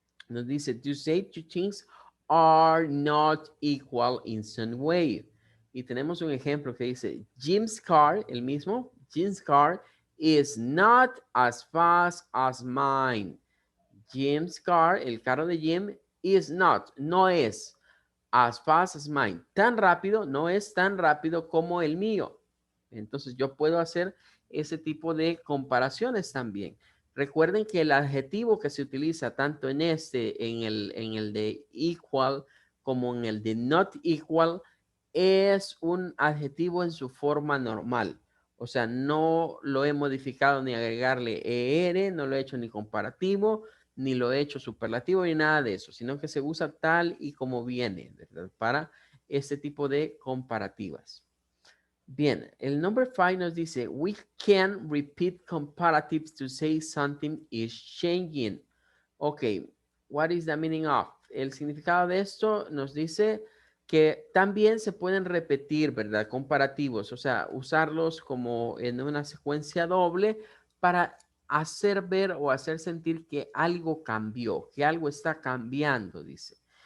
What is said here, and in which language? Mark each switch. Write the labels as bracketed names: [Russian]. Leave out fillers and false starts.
[Spanish] Nos dice, [English] to say two things are not equal in some way. [Spanish] Y tenemos un ejemplo que dice, [English] Jim's car, [Spanish] el mismo, [English] Jim's car is not as fast as mine. Jim's car, [Spanish] el carro de Jim, [English] is not, [Spanish] no es [English] as fast as mine. [Spanish] Tan rápido, no es tan rápido como el mío. Entonces yo puedo hacer ese tipo de comparaciones también. Recuerden que el adjetivo que se utiliza tanto en en el de equal, como en el de not equal, es un adjetivo en su forma normal. O sea, no lo he modificado ni agregarle er, no lo he hecho ni comparativo, ni lo he hecho superlativo, ni nada de eso, sino que se usa tal y como viene, ¿verdad? Para este tipo de comparativas. Bien, el number 5 nos dice, [English] we can repeat comparatives to say something is changing. Ok, what is the meaning of? [Spanish] El significado de esto nos dice que también se pueden repetir, ¿verdad? Comparativos, o sea, usarlos como en una secuencia doble para hacer ver o hacer sentir que algo cambió, que algo está cambiando, dice.